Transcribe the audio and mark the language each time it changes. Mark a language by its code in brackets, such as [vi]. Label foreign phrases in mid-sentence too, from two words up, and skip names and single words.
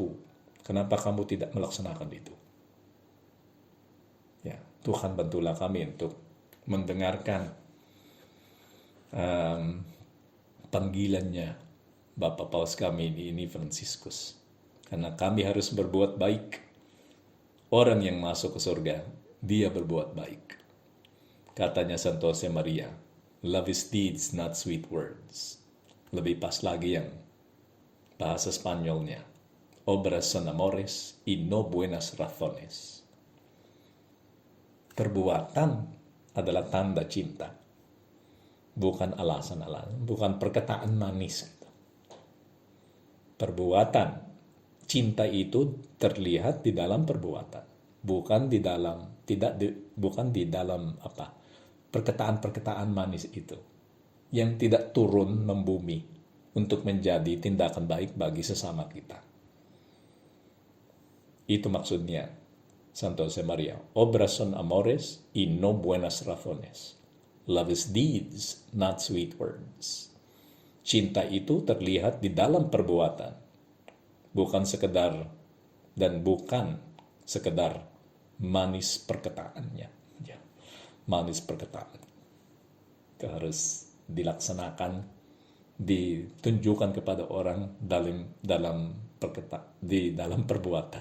[id] Kenapa kamu tidak melaksanakan itu? Ya, Tuhan bantulah kami untuk mendengarkan panggilannya Bapak Paus kami ini Fransiskus. Karena kami harus berbuat baik. Orang yang masuk ke surga, dia berbuat baik. Katanya Santo Josemaria, [en] love is deeds, not sweet words. [id] Lebih pas lagi yang bahasa Spanyolnya, [es] obras son amores y no buenas razones. [id] Perbuatan adalah tanda cinta, bukan alasan-alasan, bukan perkataan manis. Perbuatan, cinta itu terlihat di dalam perbuatan, bukan di dalam perkataan-perkataan manis itu yang tidak turun membumi untuk menjadi tindakan baik bagi sesama kita. Itu maksudnya Santo Josemaria, [es] obras son amores y no buenas razones. [en] Love is deeds, not sweet words. [id] Cinta itu terlihat di dalam perbuatan, bukan sekedar manis perkataannya. Ya, manis perkataan. Itu harus dilaksanakan, ditunjukkan kepada orang di dalam perbuatan.